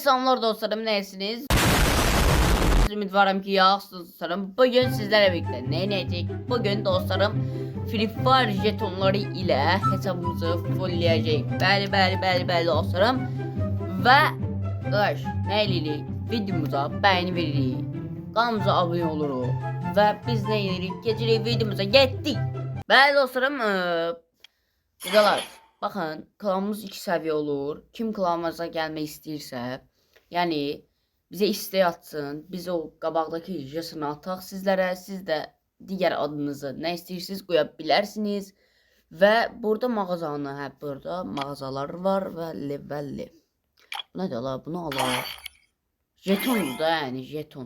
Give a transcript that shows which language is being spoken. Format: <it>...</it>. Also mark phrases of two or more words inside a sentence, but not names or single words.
<tr>Selamlar dostlarım, nesiniz?</tr> <az>Ümidvaram ki yaxşısınız dostlarım.</az> <tr>Bugün sizlerle birlikte ne edəcəyik? Bugün dostlarım Free Fire jetonları ile hesabımızı fullleyəcəyik.</tr> <az>Bəli dostlarım. Və qardaş, nə eləyirik? Videomuza bəyəni veririk. Kanalımıza abunə oluruq. Və biz nə edirik? Gecirik videomuza getdik. Bəli dostlarım, güzeler.</az> <tr>Bakın klanımız 2 seviye olur. Kim klanımıza gelmek istəyirsə, yani bize isteği atsın.</tr> <az>Biz o qabaqdakı jasını ataq sizlərə. Siz də digər adınızı nə istəyirsiniz qoya bilərsiniz. Və burada mağazanı, burada mağazalar var və levelli. Bu nədir la? Bunu alaq. Jeton da, yəni jeton.</az>